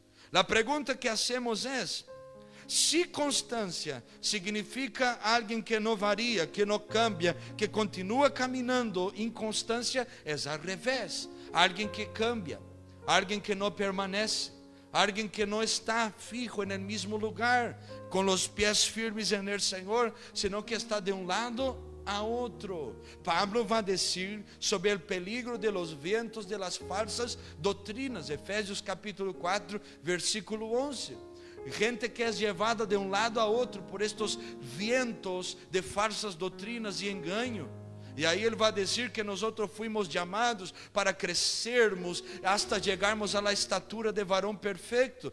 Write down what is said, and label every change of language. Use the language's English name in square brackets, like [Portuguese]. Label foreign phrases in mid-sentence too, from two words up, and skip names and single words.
[Portuguese] A pergunta que hacemos é: se constância significa alguém que não varia, que não cambia, que continua caminhando, inconstância é [Spanish] al revés. [Portuguese] Alguém que cambia, alguém que não permanece, alguém que não está [Spanish] fijo en el mismo lugar, [Portuguese] com os pés firmes en el Senhor, [Spanish] sino que [Portuguese] está de lado a outro. Pablo vai dizer sobre o [Spanish] peligro de los vientos de las falsas [Portuguese] doutrinas, Efésios capítulo 4, versículo 11. Gente que é levada de lado a outro por estes vientos de falsas doutrinas e engano. E aí ele vai dizer que nós fomos chamados para crescermos hasta chegarmos à estatura de varão perfeito.